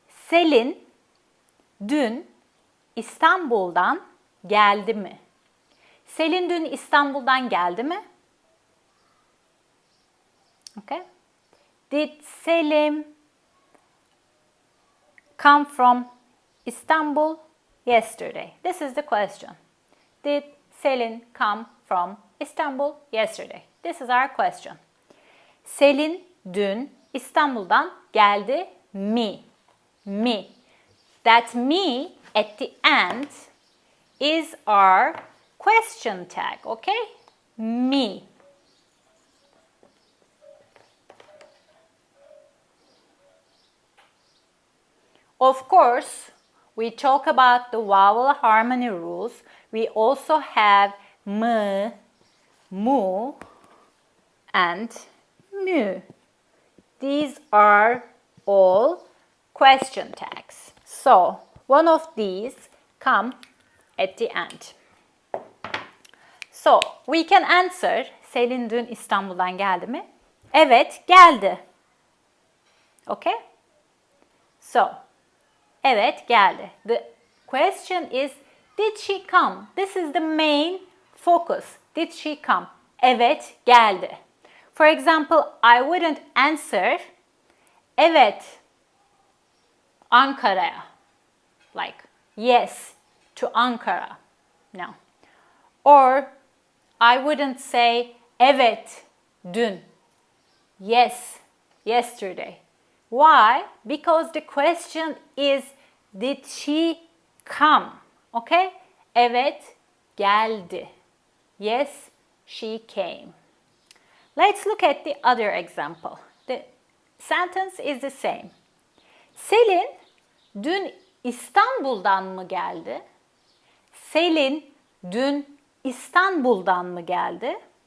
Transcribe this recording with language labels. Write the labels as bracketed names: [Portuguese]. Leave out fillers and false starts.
[Turkish] Selin dün İstanbul'dan geldi mi? Selin dün İstanbul'dan geldi mi? [English] Okay. Did Selim come from Istanbul yesterday? This is the question. Did Selin come from Istanbul yesterday? This is our question. [Turkish] Selin dün İstanbul'dan geldi mi? Mi. [English] That me at the end is our question tag, okay? Me. Of course, we talk about the vowel harmony rules. We also have m, mu, and mu. These are all question tags. So, one of these come at the end. So, we can answer, [Turkish] Selin dün İstanbul'dan geldi mi? Evet, geldi. [English] Okay? So, [Turkish] evet, geldi. [English] The question is, did she come? This is the main focus. Did she come? [Turkish] Evet, geldi. [English] For example, I wouldn't answer, [Turkish] evet, Ankara'ya. [English] Like, yes, to Ankara. No. Or, I wouldn't say [Turkish] evet, dün. [English] Yes, yesterday. Why? Because the question is, did she come? Okay? [Turkish] Evet, geldi. [English] Yes, she came. Let's look at the other example. The sentence is the same. [Turkish] Selin dün İstanbul'dan mı geldi? Selin dün İstanbul'dan mı geldi?